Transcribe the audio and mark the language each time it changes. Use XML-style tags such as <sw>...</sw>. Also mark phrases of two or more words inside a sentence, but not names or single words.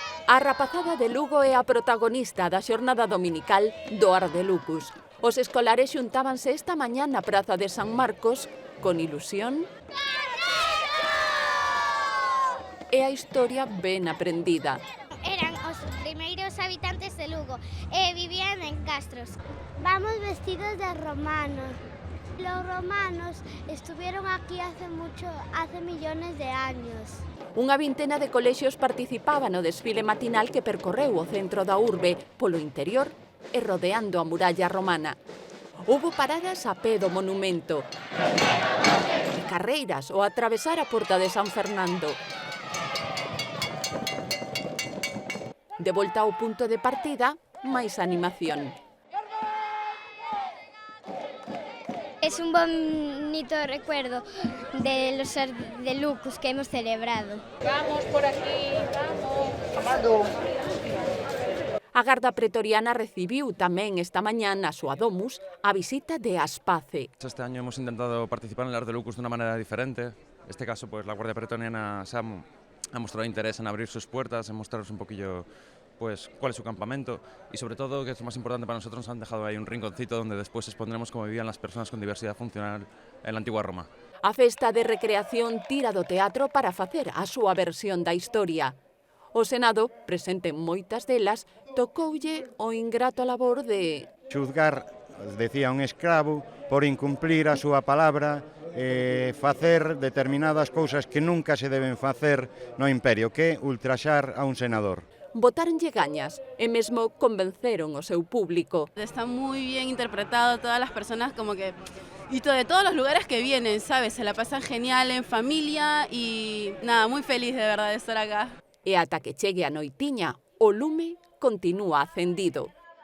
<gl>A rapazada de Lugo é a protagonista da xornada dominical do Ar de Lucus. Os escolares xuntábanse esta mañá na praza de San Marcos con ilusión e a historia ben aprendida. Eran os primeiros habitantes de Lugo e vivían en castros.</gl> <es>Vamos vestidos de romanos. Los romanos estuvieron aquí hace millones de años.</es> <gl>Unha vintena de colexios participaban no desfile matinal que percorreu o centro da urbe, polo interior e rodeando a muralla romana. Houbo paradas a pé do monumento e carreiras ao atravesar a porta de San Fernando. De volta ao punto de partida, máis animación.</gl> <es>Es un bonito recuerdo de los Ar de Lucus que hemos celebrado. Vamos por aquí, vamos.</es> <gl>A Garda Pretoriana recibiu tamén esta mañá na súa domus a visita de Aspace.</gl> <es>Este año hemos intentado participar en el Ar de Lucus de una manera diferente. En este caso, pues la Guardia Pretoriana ha mostrado interés en abrir sus puertas, en mostraros un poquillo pues cuál es su campamento y sobre todo, que es lo más importante para nosotros, nos han dejado ahí un rinconcito donde después expondremos cómo vivían las personas con diversidad funcional en la antigua Roma.</es> <gl>A festa de recreación tira do teatro para facer a súa versión da historia. O Senado, presente en moitas delas, tocoulle o ingrato labor de xuzgar, decía un escravo, por incumplir a súa palabra, facer determinadas cousas que nunca se deben facer no imperio, que é ultraxar a un senador. Botáronlle gañas e mesmo convenceron o seu público.</gl> <es>Está muy bien interpretado, todas las personas como que... Y de todos los lugares que vienen, ¿sabes? Se la pasan genial en familia y nada, muy feliz de verdad de estar acá.</es> <gl>E ata que chegue a noitiña, o lume continúa acendido.</gl>